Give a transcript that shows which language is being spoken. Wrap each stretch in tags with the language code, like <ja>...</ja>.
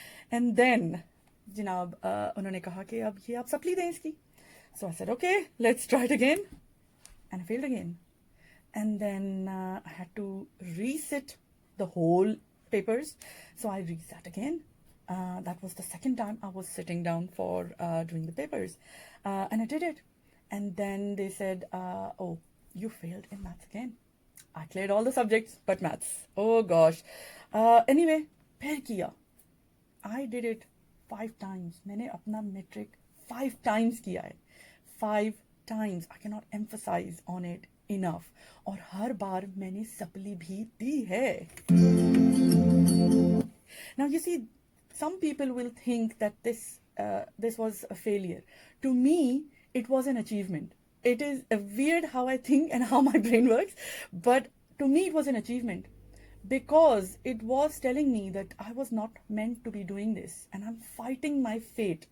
<hi>And then, जनाब, उन्होंने कहा कि अब ये आप सप्ली दें इसकी.</hi> <en>So I said, okay, let's try it again. And I failed again. And then I had to resit the whole papers. So I resat again. That was the second time I was sitting down for doing the papers. And I did it. And then they said, oh, you failed in maths again. I cleared all the subjects but maths. Oh gosh.</en> <hi>Anyway, फिर किया.</hi> <en>I did it 5 times.</en> <hi>मैंने अपना metric</hi> <en>5 times</en> <hi>किया है.</hi> <en>5 times. I cannot emphasize on it enough.</en> <hi>और हर बार मैंने supply भी दी है.</hi> <en>Now you see, some people will think that this was a failure. To me, it was an achievement. It is weird how I think and how my brain works, but to me it was an achievement, because it was telling me that I was not meant to be doing this, and I'm fighting my fate.</en>